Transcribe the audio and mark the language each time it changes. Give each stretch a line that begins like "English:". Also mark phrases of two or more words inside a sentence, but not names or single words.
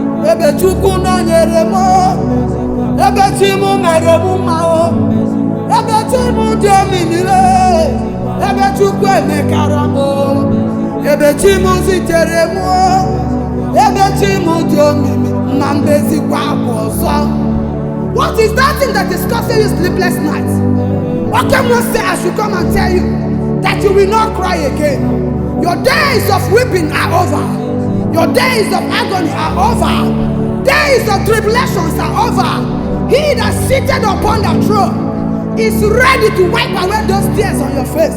Igbo: Ebe Chukwu nọnyere m o. Ebe chi m mere m mma o. Ebe chi m dị omimi le. Ebe Chukwu emekara m o. Ebe chi m zitere m o. Ebe chi m dị omimi. Ma mbezikwa akwa ọzọ.
English: What is that thing that is causing you sleepless nights? What can one say I should come and tell you that you will not cry again? Your days of weeping are over. Your days of agony are over. Days of tribulations are over. He that sitteth upon the throne is ready to wipe away those tears on your face.